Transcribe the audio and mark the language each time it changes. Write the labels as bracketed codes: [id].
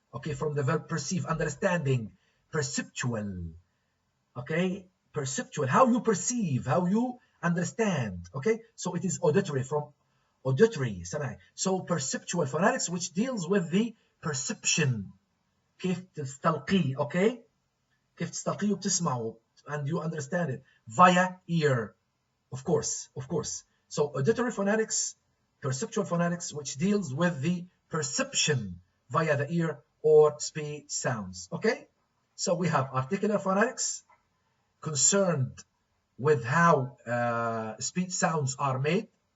[en] Okay, from the verb perceive, understanding, perceptual. Okay, perceptual, how you perceive, how you understand. Okay, so it is auditory, from auditory, [ar] سماعي. [en] So perceptual phonetics, which deals with the perception. [ar] كيف تستلقيه, okay? كيف تستلقيه وبتسمعه, [en] and you understand it via ear, of course. So auditory phonetics, perceptual phonetics, which deals with the perception via the ear or speech sounds. Okay, so we have articular phonetics, concerned with how speech sounds are made.